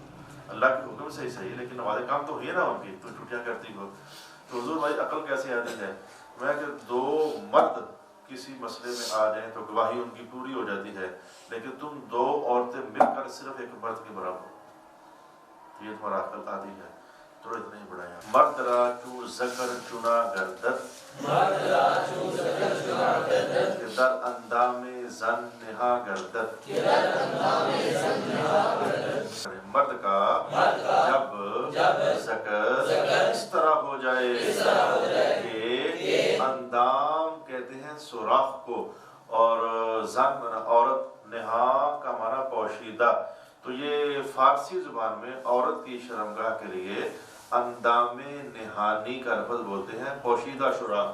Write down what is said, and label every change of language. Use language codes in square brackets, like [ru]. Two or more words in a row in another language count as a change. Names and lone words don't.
[ur] اللہ کے حکم سے ہی صحیح، لیکن نمازیں کام تو ہوئی نا ان کی، تو چھٹیاں کرتی ہو. تو حضور بھائی عقل کیسے آدھی ہے؟ میں کہ 2 مرد کسی مسئلے میں آ جائیں تو گواہی ان کی پوری ہو جاتی ہے، لیکن تم 2 عورتیں مل کر صرف ایک مرد کے برابر ہو، یہ تمہارا عقل آدھی ہے. تو اتنا ہی بڑھایا. [fa] مرد را چو ذکر چنا گردد، مرد را چو ذکر چنا گردد، کہ در اندام زن نہا گردد، کہ در اندام زن نہا گردد. [ur] مرد کا جب ذکر اس طرح ہو جائے کہ اندام کہتے ہیں سوراخ کو، اور زن عورت، نہا کا معنی پوشیدہ. تو یہ فارسی زبان میں عورت کی شرمگاہ کے لیے اندام نہانی کا لفظ بولتے ہیں، پوشیدہ سوراخ.